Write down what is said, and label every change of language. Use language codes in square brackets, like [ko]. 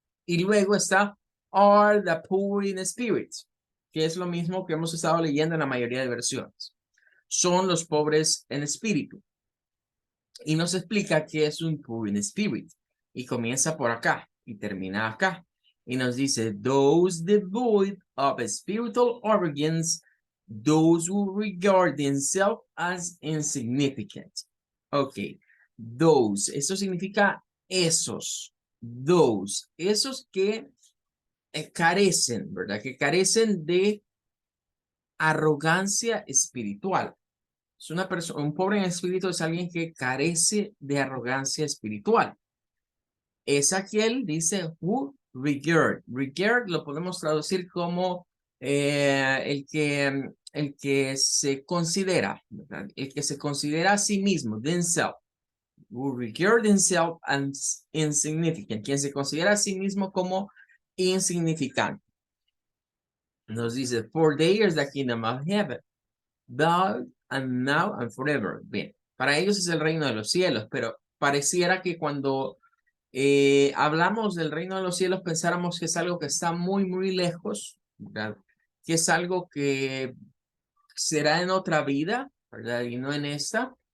[es] Y luego está [en] are the poor in spirit, [es] que es lo mismo que hemos estado leyendo en la mayoría de versiones. Son los pobres en espíritu. Y nos explica qué es un [en] poor in spirit. [es] Y comienza por acá y termina acá. Y nos dice, [en] those devoid of spiritual organs, those who regard themselves as insignificant. [es] Ok, those, eso significa esos, those, esos que carecen, ¿verdad? Que carecen de arrogancia espiritual. Es una persona, un pobre en espíritu es alguien que carece de arrogancia espiritual. Es aquel, dice, [en] who regard. [es] Regard lo podemos traducir como el que se considera, ¿verdad? El que se considera a sí mismo, themselves. [en] Who regard themselves as insignificant. [es] Quien se considera a sí mismo como insignificante. Nos dice, [en] for theirs the kingdom of heaven. Thou and now and forever. [es] Bien, para ellos es el reino de los cielos, pero pareciera que cuando hablamos del reino de los cielos pensáramos que es algo que está muy, muy lejos, ¿verdad? Que es algo que será en otra vida, ¿verdad? Y no en esta.